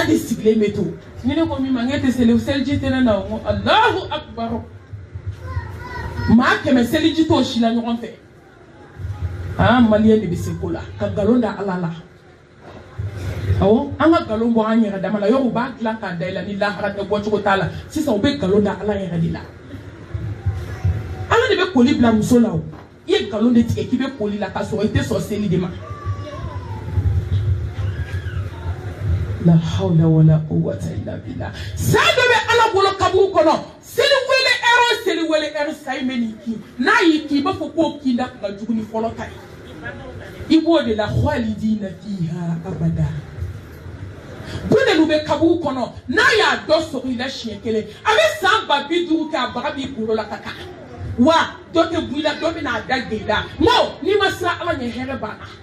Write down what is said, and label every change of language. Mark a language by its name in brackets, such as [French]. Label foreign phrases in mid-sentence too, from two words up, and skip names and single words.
[Bambara] de sigilen bɛ to ni ne ko min ma n k'e tɛ seli seliji tɛ ne na n ko [Arabic] الله أكبر [Bambara] maa 100 seliji t'o si la ɲɔgɔn fɛ maliyɛn de bɛ se ko la ka nkalon da ala la awɔ an ka nkalon bɔ an yɛrɛ dama la yɔrɔ u b'a dilan k'a da i la ni lahara tɛ bɔcogo t'a la sisan u bɛ nkalon da ala yɛrɛ de la ala de bɛ koli bila muso la o i ye nkalon de tigɛ k'i bɛ koli la k'a sɔrɔ i tɛ sɔn seli de ma [Arabic] لا حول ولا قوة إلا بالله [Bambara] sa dɔ bɛ ala bolo kaburu kɔnɔ seli wele ɛri sayi bɛ n'i kin n'a y'i kin i b'a fɔ k'o kin da ka jugu ni fɔlɔ ta ye i b'o de la [Arabic] خالدين فيها أبدا [Bambara] bundelu bɛ kaburu kɔnɔ n'a y'a dɔ sɔrɔ i la siɲɛ kelen a bɛ san 50 kɛ a baga b'i kunkolo la ka taa wa dɔ tɛ bɔ i la dɔ bɛ n'a da gɛn i la n ko n'i ma siran ala ɲɛ hɛrɛ b'a la